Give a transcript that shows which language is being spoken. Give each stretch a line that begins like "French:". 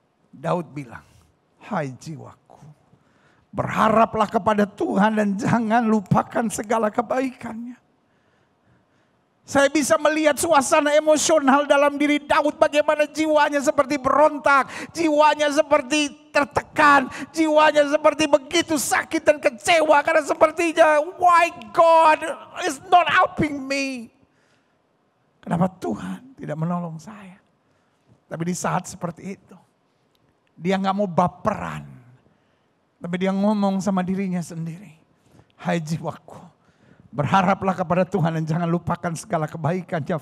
Indonesian: Daud bilang, hai jiwaku, berharaplah kepada Tuhan dan jangan lupakan segala kebaikannya. Saya bisa melihat suasana emosional dalam diri Daud. Bagaimana jiwanya seperti berontak. Jiwanya seperti tertekan. Jiwanya seperti begitu sakit dan kecewa. Karena sepertinya,
English: why God is not helping me.
Indonesian: Kenapa Tuhan tidak menolong saya. Tapi di saat seperti itu. Dia gak mau baperan. Tapi dia ngomong sama dirinya sendiri. Hai jiwaku. Berharaplah kepada Tuhan dan jangan lupakan segala kebaikan-Nya.